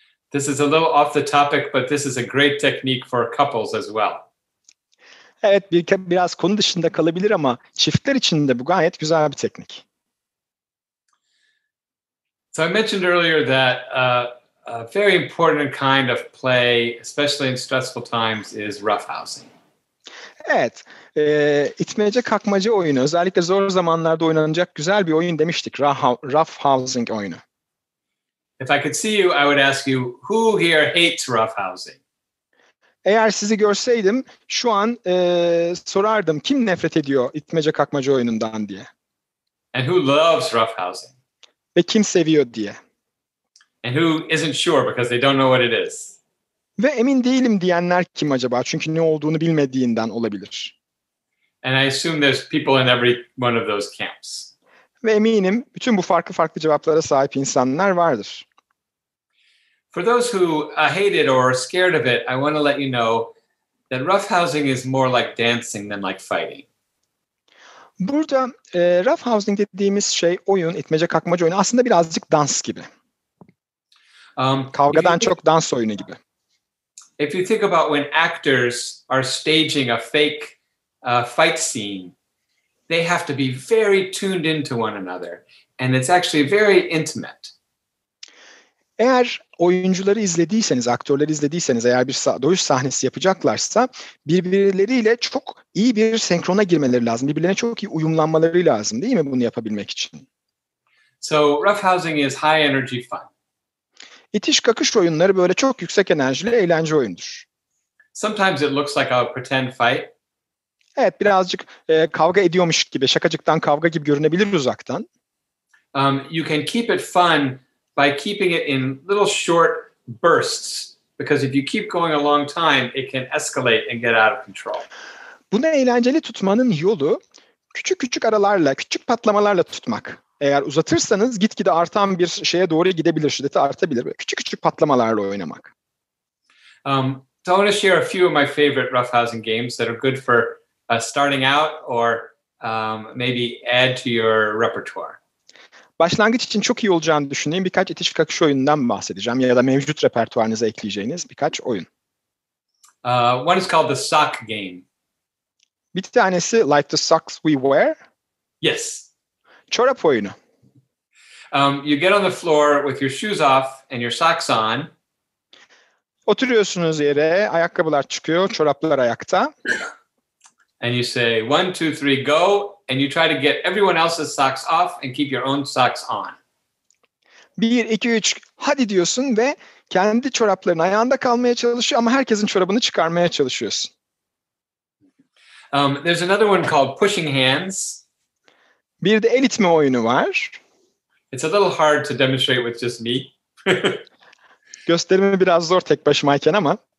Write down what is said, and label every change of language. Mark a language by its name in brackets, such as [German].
[English] This is a little off the topic, but this is a great technique for couples as well. [Turkish] Evet, biraz konu dışında kalabilir ama çiftler için de bu gayet güzel bir teknik. [English] So I mentioned earlier that a very important kind of play, especially in stressful times, is roughhousing. [Turkish] Evet, itmece kakmaca oyunu özellikle zor zamanlarda oynanacak güzel bir oyun demiştik. Roughhousing oyunu. [English] If I could see you, I would ask you, who here hates roughhousing? [Turkish] Eğer sizi görseydim şu an sorardım kim nefret ediyor itmece kakmaca oyunundan diye. [English] And who loves roughhousing? [Turkish] Ve kim seviyor diye. [English] And who isn't sure because they don't know what it is? [Turkish] Ve emin değilim diyenler kim acaba? Çünkü ne olduğunu bilmediğinden olabilir. [English] And I assume there's people in every one of those camps. [Turkish] Ve eminim bütün bu farklı cevaplara sahip insanlar vardır. [English] For those who hate it or are scared of it, I want to let you know that roughhousing is more like dancing than like fighting. [Turkish] Burada roughhousing dediğimiz şey oyun, itmece kakmaca oyunu aslında birazcık dans gibi. Kavgadan çok dans oyunu gibi. [English] If you think about when actors are staging a fake fight scene, they have to be very tuned into one another, and it's actually very intimate. [Turkish] Eğer oyuncuları izlediyseniz, aktörleri izlediyseniz, eğer bir dövüş sahnesi yapacaklarsa birbirleriyle çok iyi bir senkrona girmeleri lazım. Birbirlerine çok iyi uyumlanmaları lazım değil mi bunu yapabilmek için? [English] So roughhousing is high energy fun. [Turkish] İtiş kakış oyunları böyle çok yüksek enerjili eğlence oyundur. [English] Sometimes it looks like a pretend fight. [Turkish] Evet, birazcık kavga ediyormuş gibi, şakacıktan kavga gibi görünebilir uzaktan. [English] You can keep it fun by keeping it in little short bursts, because if you keep going a long time, it can escalate and get out of control. [Turkish] Bunu eğlenceli tutmanın yolu Küçük küçük aralarla, küçük patlamalarla tutmak. Eğer uzatırsanız gitgide artan bir şeye doğru gidebilir, şiddeti artabilir. Böyle küçük küçük patlamalarla oynamak. [English] So I want to share a few of my favorite roughhousing games that are good for starting out or maybe add to your repertoire. [Turkish] Başlangıç için çok iyi olacağını düşündüğüm birkaç itiş kakış oyunundan bahsedeceğim ya da mevcut repertuarınıza ekleyeceğiniz birkaç oyun. [English] One is called the sock game. [Turkish] Bir tanesi [English] Like the Socks We Wear. Yes. [Turkish] Çorap oyunu. [English] You get on the floor with your shoes off and your socks on. [Turkish] Oturuyorsunuz yere, ayakkabılar çıkıyor, çoraplar ayakta. [English] And you say 1, 2, 3, go. And you try to get everyone else's socks off and keep your own socks on. [Turkish] 1, 2, 3 hadi diyorsun ve kendi çorapların ayağında kalmaya çalışıyor ama herkesin çorabını çıkarmaya çalışıyorsun. [English] There's another one called pushing hands. [Turkish] Bir de el itme oyunu var. [English] It's a little hard to demonstrate with just me. [Turkish] Gösterimi biraz zor tek başımayken ama.